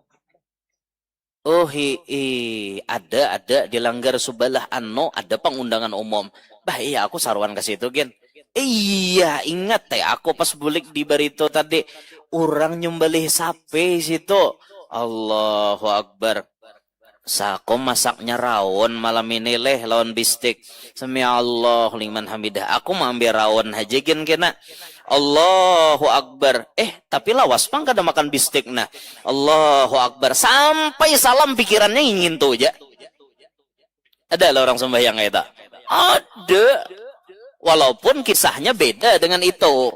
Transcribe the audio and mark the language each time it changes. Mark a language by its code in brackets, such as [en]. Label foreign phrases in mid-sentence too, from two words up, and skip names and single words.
[bjn] Oh ada dilanggar subalah ada pengundangan umum. Bah iya aku saruan ke situ gen. Iya ingat aku pas bulik di Barito tadi orang nyembelih sapi situ. [ar] Allahu Akbar. [bjn] Sako masaknya rawon malam ini leh lawan bistik. [ar] Sami Allah liman hamidah. [bjn] Aku mau ambil rawon aja gen kena. [ar] Allahu Akbar. [bjn] Tapi lawas pang kada makan bistik nah. [ar] Allahu Akbar. [bjn] Sampai salam pikirannya ingin tuh aja. Ada lah orang sembahyang kayak tak? Ada. Walaupun kisahnya beda dengan itu.